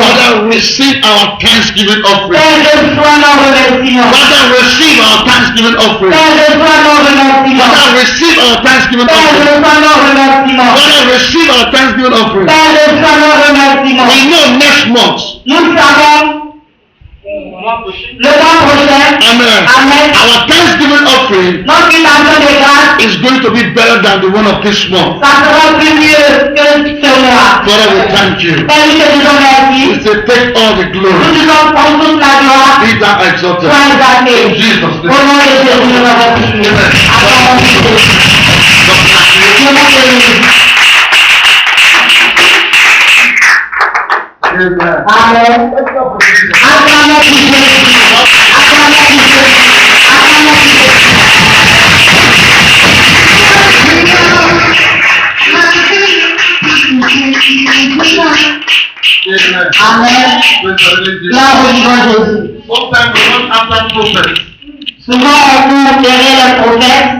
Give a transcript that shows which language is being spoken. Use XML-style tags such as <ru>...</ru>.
<en>Father, receive our thanksgiving offering.</en> <fr>Père, reçois nos remerciements.</fr> <en>Father, receive our thanksgiving offering.</en> <fr>Père, reçois nos remerciements.</fr> <en>Father, receive our thanksgiving</en> <fr>Père,</fr> <en>offering.</en> <fr>reçois nos remerciements.</fr> <en>Father, receive our thanksgiving offering.</en> <fr>Père, reçois nos remerciements.</fr> <en>We know next month,</en> <fr>Nous savons le mois prochain,</fr> <en>Amen,</en> <fr>Amen,</fr> <en>our thanksgiving offering</en> <fr>notre invitation de grâce,</fr> <en>is going to be better than the one of this month.</en> <fr>ça sera plus mieux que ce mois.</fr> <en>Father, we thank you.</en> <fr>Père, nous te disons merci.</fr> <en>We say, take all the</en> <fr>Nous</fr> <en>glory.</en> <fr>disons pour toute la gloire.</fr> <en>Be thou exalted.</en> <fr>Sois exalté.</fr> <en>In Jesus'</en> <fr>Au</fr> <en>name.</en> <fr>nom de Jésus, nous avons prié. Acclamons Dieu. Dieu nous bénisse.</fr> <en>Amen.</en> <fr>Amen. Acclamons pour Jésus. Acclamons pour Jésus. Acclamons pour</fr> <en>Amen.</en> <fr>Amen.</fr> <en>Praise the Lord.</en> <fr>Gloire au divin Jésus.</fr> <en>Sometimes we run after prophets.</en> <fr>Souvent, on court derrière les prophètes.</fr>